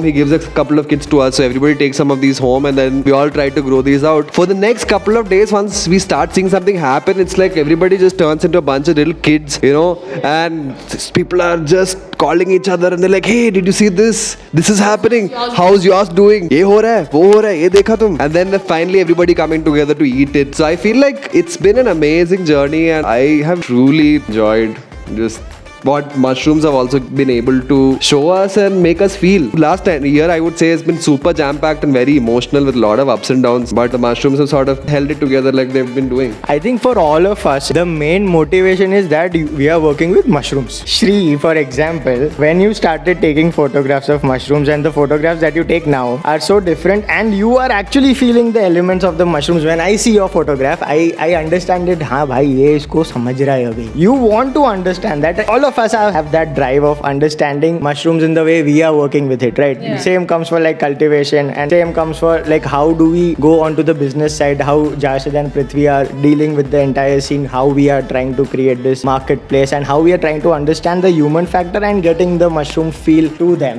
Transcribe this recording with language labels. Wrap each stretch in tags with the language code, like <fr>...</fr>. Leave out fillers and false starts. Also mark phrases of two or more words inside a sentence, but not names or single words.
<en>He gives a couple of kids to us, so everybody takes some of these home, and then we all try to grow these out. For the next couple of days, once we start seeing something happen, it's like everybody just turns into a bunch of little kids, and people are just calling each other, and they're like, hey, did you see this? This is happening. How's yours doing?</en> <hi>ये हो रहा है, वो हो रहा है, ये देखा तुम.</hi> <en>And then finally everybody coming together to eat it. So I feel like it's been an amazing journey, and I have truly enjoyed just what mushrooms have also been able to show us and make us feel. Last year, I would say, has been super jam-packed and very emotional with a lot of ups and downs, but the mushrooms have sort of held it together like they've been doing. I think for all of us, the main motivation is that we are working with mushrooms. Shri, for example, when you started taking photographs of mushrooms and the photographs that you take now are so different, and you are actually feeling the elements of the mushrooms. When I see your photograph, I understand it.</en> <hi>हाँ भाई ये इसको समझ रहा है अभी.</hi> <en>You want to understand that. All of us have that drive of understanding mushrooms in the way we are working with it, right? Yeah. Same comes for like cultivation, and same comes for like how do we go onto the business side, how Jashid and Prithvi are dealing with the entire scene, how we are trying to create this marketplace, and how we are trying to understand the human factor and getting the mushroom feel to them.</en>